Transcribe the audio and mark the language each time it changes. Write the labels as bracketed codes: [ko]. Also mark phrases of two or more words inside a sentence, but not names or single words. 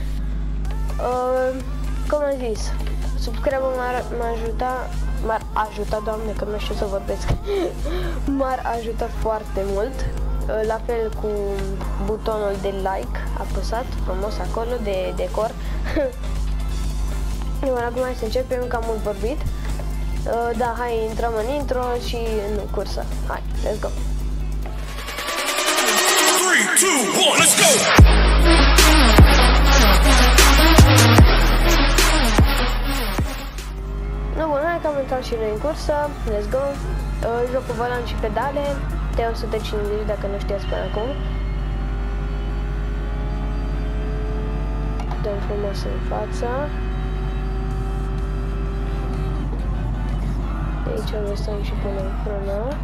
[ro] Cum am zis, subscribe-ul m-ar ajuta, doamne, că nu știu să vorbesc, m-ar ajuta foarte mult. La fel cu butonul de like apăsat frumos acolo de decor. Acum hai să începem, că am mult vorbit. Da, hai, intrăm în intro și în cursă. Hai, [en] let's go! 3, 2, 1, let's go! [ro] Nu, bun, hai că am intrat și noi în cursă. [en] Let's go! [ro] Joc cu volan și pedale. De 150 dacă nu știați până acum. Dăm frumos în fața. De aici lăsăm și punem frână.